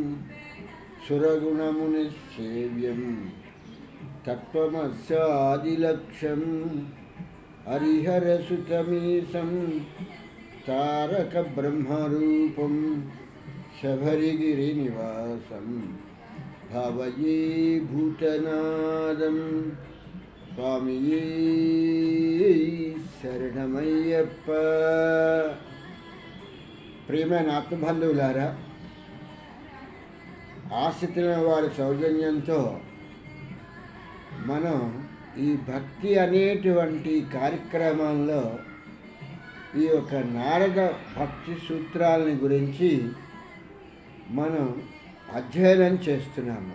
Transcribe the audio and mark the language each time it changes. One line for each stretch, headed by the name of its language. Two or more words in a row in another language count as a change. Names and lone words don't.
Sanskrit: सुरगुणमुनिसेव्यं तत्त्वमस्यादिलक्ष्यं हरिहरसुतमीशं तारकब्रह्मरूपं शबरिगिरिनिवासं भावये भूतनादं स्वामिये శరణమయ్యప్ప.
Telugu: ప్రియమైన ఆత్మబంధువులారా, ఆశ్రితులైన వారి సౌజన్యంతో మనం ఈ భక్తి అనేటువంటి కార్యక్రమంలో ఈ యొక్క నారద భక్తి సూత్రాలని గురించి మనం అధ్యయనం చేస్తున్నాము.